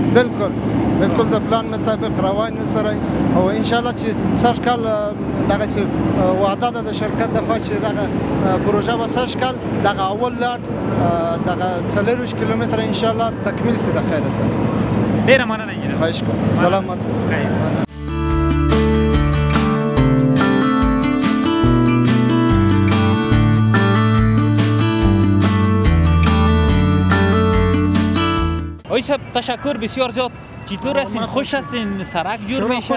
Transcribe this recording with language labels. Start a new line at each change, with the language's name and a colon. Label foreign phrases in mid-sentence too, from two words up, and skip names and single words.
Pashto: بالکل د پلان مطابق روان یو سره، او انشاءالله چې سږ کال دغسې وعده ده د شرکت د خوا چې دغه پروژه به سږ کال دغه اول لاټ دغه 40 کیلومتره انشاءالله تکمیل شي د خیره سره. ډېره مننه انجینر. خواهش کوم. سلامت اوسئ.
Persian: آقای صاحب تشکر بسیار زیاد. چطور هستین؟ خوش هستین؟ سرک جور میشه؟